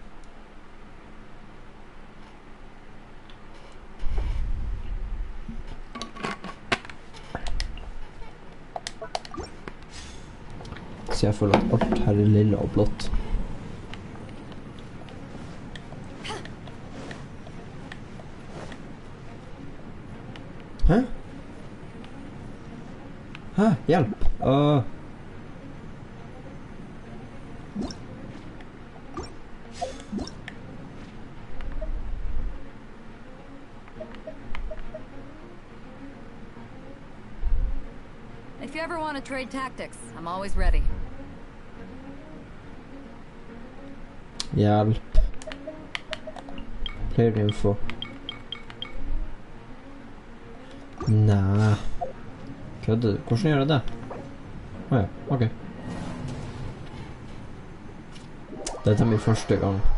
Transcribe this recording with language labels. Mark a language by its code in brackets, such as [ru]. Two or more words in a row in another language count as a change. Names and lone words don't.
[no] Så jeg føler at alt her er lilla og blått. Hæ? Hæ? Hjelp! [en] If you ever want to trade tactics, I'm always ready. [no] Hjelp. [en] Player info. Nei. [no] Kødder du? Hvordan gjør jeg det? Åja, ok. Dette er min første gang.